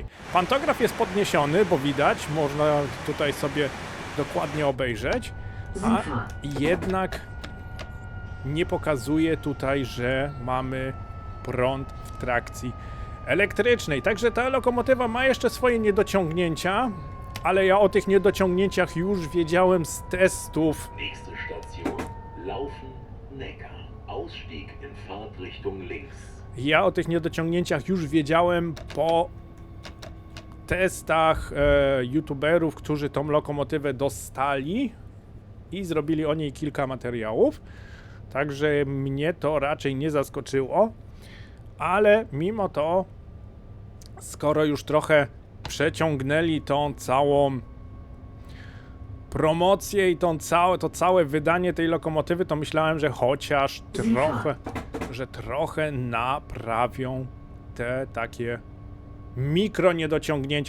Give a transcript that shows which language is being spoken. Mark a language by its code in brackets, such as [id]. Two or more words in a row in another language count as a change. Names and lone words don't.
[pl] Pantograf jest podniesiony, bo widać, można tutaj sobie dokładnie obejrzeć, a jednak nie pokazuje tutaj, że mamy prąd w trakcji elektrycznej. Także ta lokomotywa ma jeszcze swoje niedociągnięcia, ale ja o tych niedociągnięciach już wiedziałem z testów. [de] Nächste Station, Laufen-Neckar. Ausstieg in Fahrtrichtung links. [pl] Ja o tych niedociągnięciach już wiedziałem po testach youtuberów, którzy tą lokomotywę dostali i zrobili o niej kilka materiałów. Także mnie to raczej nie zaskoczyło, ale mimo to, skoro już trochę przeciągnęli tą całą promocję i to całe wydanie tej lokomotywy, to myślałem, że chociaż trochę naprawią te takie mikro niedociągnięcia.